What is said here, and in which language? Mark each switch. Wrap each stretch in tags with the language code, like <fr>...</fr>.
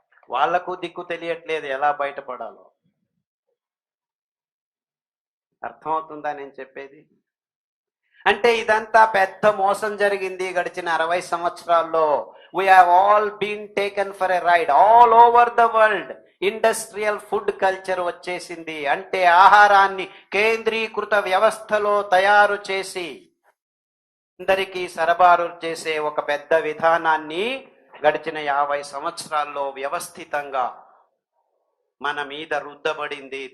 <te>వాళ్లకు దిక్కు తెలియట్లేదు ఎలా బయటపడాలో. అర్థమవుతుందా నేను చెప్పేది? అంటే ఇదంతా పెద్ద మోసం జరిగింది గడిచిన 60 సంవత్సరాల్లో.</te> <en>We have all been taken for a ride all over the world.</en> <te>Industrial food culture వచ్చేసింది. అంటే ఆహారాన్ని కేంద్రీకృత వ్యవస్థలో తయారు చేసి అందరికీ సరఫరా చేసే ఒక పెద్ద విధానాన్ని గడిచిన 50 సంవత్సరాల్లో వ్యవస్థితంగా మన మీద రుద్దబడింది.</te>